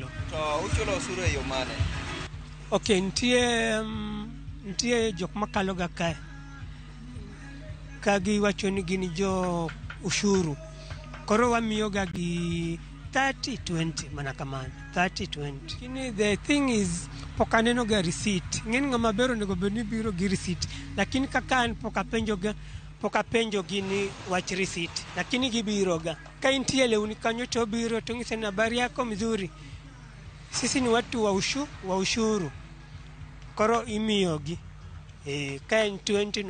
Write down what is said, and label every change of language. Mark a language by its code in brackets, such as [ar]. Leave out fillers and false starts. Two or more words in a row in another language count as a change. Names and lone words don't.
[luo] to uchulo osuru e yo mane? Okay, ntie jok makalo ga kae kagi wacho ni gin jo ushuru koro wamiyo ga gi 30-20 mana kamano 30-20 kini [en] the thing is [luo] pokaneno ga receipt ng'eni ng'ama bero nego bedni biro gi receipt lakini kaka an pokapenjo gini wach receipt lakini gibiro ga ka intie lewni kanyo to biro to ng'ise na [sw] habari yako mzuri sisi ni watu wa ushuru [luo] koro imiyogi ka en 20 no